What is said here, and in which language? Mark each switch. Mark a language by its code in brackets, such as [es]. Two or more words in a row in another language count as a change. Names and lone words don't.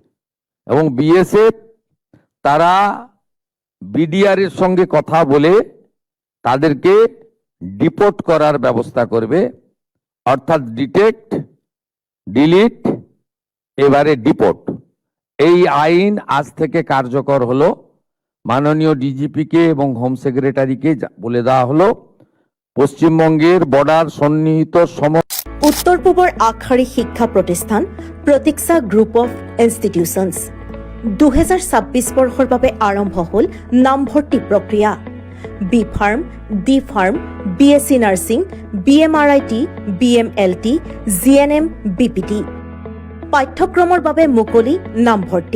[bn] এবং বিএসএফ তারা বিডিআর এর সঙ্গে কথা বলে তাদেরকে ডিপোর্ট করার ব্যবস্থা করবে, অর্থাৎ [en] detect, delete, [bn] এবারে ডিপোর্ট। এই আইন আজ থেকে কার্যকর হলো। মাননীয় ডিজিপিকে এবং [en] home secretary-ke [bn] বলে দেওয়া হলো পশ্চিমবঙ্গের বর্ডার সন্নিহিত [as] উত্তর পূবৰ আগশাৰী শিক্ষা প্ৰতিষ্ঠান প্ৰতীক্ষা গ্ৰুপ অফ ইনষ্টিটিউচনছ 2026 বৰ্ষৰ বাবে আৰম্ভ হ'ল নামভৰ্তি প্ৰক্ৰিয়া। [en] B Pharm, D Pharm, BSc nursing, [as] BMRIT, BMLT, GNM, BPT পাঠ্যক্ৰমৰ বাবে মুকলি নামভৰ্তি।